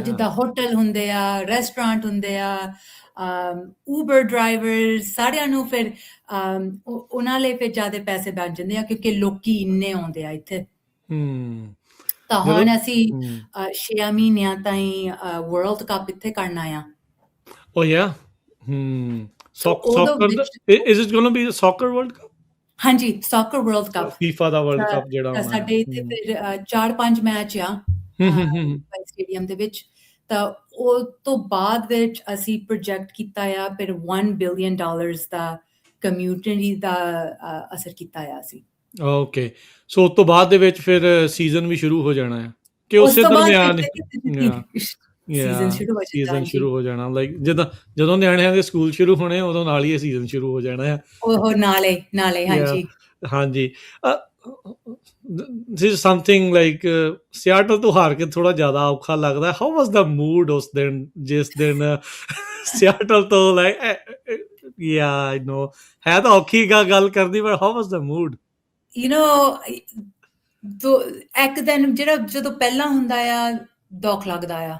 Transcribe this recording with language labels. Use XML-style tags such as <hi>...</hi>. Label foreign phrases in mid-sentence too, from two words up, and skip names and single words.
<pa>ਜਿੱਦਾਂ ਹੋਟਲ ਹੁੰਦੇ ਆ, ਰੈਸਟੋਰੈਂਟ ਹੁੰਦੇ ਆ, ਉਬਰ ਡਰਾਈਵਰ, ਸਾਰਿਆਂ ਨੂੰ ਫਿਰ ਉਹਨਾਂ ਲਈ ਫਿਰ ਜ਼ਿਆਦਾ ਪੈਸੇ ਬਣ ਜਾਂਦੇ ਆ ਕਿਉਂਕਿ ਲੋਕੀ ਇੰਨੇ ਆਉਂਦੇ ਆ ਇੱਥੇ। ਹੂੰ ਤਾਂ ਜਦੋਂ ਹੁਣ ਅਸੀਂ ਹੂੰ 6 ਮਹੀਨਿਆਂ ਤਾਈਂ ਵਰਲਡ ਕੱਪ ਇੱਥੇ ਕਰਨਾ ਆ।</pa> <en>Oh yeah. Hmm.</en> <pa>ਸੋ ਉਹਦੇ Soccer. ਵਿੱਚ</pa> <en>Is it going to be a soccer World Cup?</en> <pa>ਹਾਂਜੀ, ਸੌਕਰ ਵਰਲਡ ਕੱਪ FIFA ਦਾ World Cup ਜਿਹੜਾ ਤਾਂ ਹੋਣਾ ਆ। ਸਾਡੇ ਇੱਥੇ ਫਿਰ 4-5 ਮੈਚ ਆ ਹੂੰ ਸਟੇਡੀਅਮ ਦੇ ਵਿੱਚ। ਤਾਂ ਉਹ ਤੋਂ ਬਾਅਦ ਵਿੱਚ ਅਸੀਂ ਪ੍ਰੋਜੈਕਟ ਕੀਤਾ ਆ ਫਿਰ $1 ਬਿਲੀਅਨ ਦਾ ਕਮਿਊਨਿਟੀ ਦਾ ਅਸਰ ਕੀਤਾ ਆ ਅਸੀਂ। ਓਕੇ, ਸੋ ਉਸ ਤੋਂ ਬਾਅਦ ਦੇ ਵਿੱਚ ਫਿਰ ਸੀਜ਼ਨ ਵੀ ਸ਼ੁਰੂ ਹੋ ਜਾਣਾ ਆ ਕਿ ਉਸ ਉਸੇ ਤੋਂ ਬਾਅਦ ਦਰਮਿਆਨ ਸੀਜ਼ਨ ਸ਼ੁਰੂ ਹੋ ਜਾਂਦਾ। ਸੀਜ਼ਨ ਸ਼ੁਰੂ ਹੋ ਜਾਣਾ ਲਾਈਕ ਜਦੋਂ ਨਿਆਣਿਆਂ ਦੇ ਸਕੂਲ ਸ਼ੁਰੂ ਹੋਣੇ ਉਦੋਂ ਨਾਲ ਹੀ ਇਹ ਸੀਜ਼ਨ ਸ਼ੁਰੂ ਹੋ ਜਾਣਾ ਆ। ਉਹ ਨਾਲੇ ਹਾਂਜੀ। ਹਾਂਜੀ,</pa> <en>this is something like</en> <pa>ਸਿਆਟਲ ਤੋਂ ਹਾਰ ਕੇ ਥੋੜਾ ਜ਼ਿਆਦਾ ਔਖਾ ਲੱਗਦਾ।</pa> <en>how was the mood</en> <pa>ਉਸ ਦਿਨ ਜਿਸ ਦਿਨ ਸਿਆਟਲ ਤੋਂ</pa> <en>like ya I know</en> <pa>ਹੈ ਤਾਂ ਔਖੀ ਗੱਲ ਕਰਦੀ, ਪਰ</pa> <en>how was the mood? you know</en> <pa>ਇੱਕ ਦਿਨ ਜਿਹੜਾ ਜਦੋਂ ਪਹਿਲਾਂ ਹੁੰਦਾ ਆ ਦੁੱਖ ਲੱਗਦਾ ਆ।</pa>